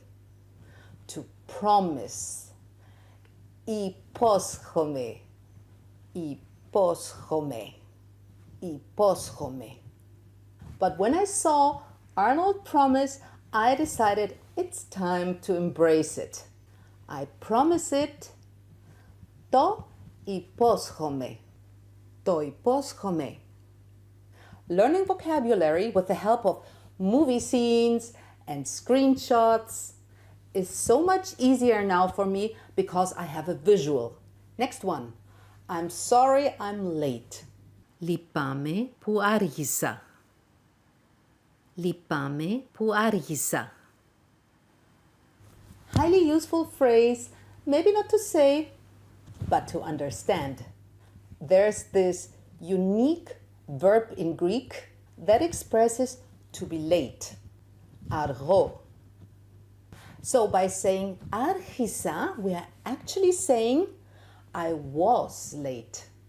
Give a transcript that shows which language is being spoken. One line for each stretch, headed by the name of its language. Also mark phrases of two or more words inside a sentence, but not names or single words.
English: To promise.
Greek: Υπόσχομαι. Υπόσχομαι. Υπόσχομαι.
English: But when I saw Arnold promise, I decided it's time to embrace it. I promise it.
Greek: Το υπόσχομαι. Το υπόσχομαι.
English: Learning vocabulary with the help of movie scenes and screenshots is so much easier now for me because I have a visual. Next one. I'm sorry I'm late.
Greek: Λυπάμαι που άργησα. Λυπάμαι που άργησα.
English: Highly useful phrase, maybe not to say, but to understand. There's this unique verb in Greek that expresses to be late. Αργό. So by saying άρχισα, we are actually saying I was late.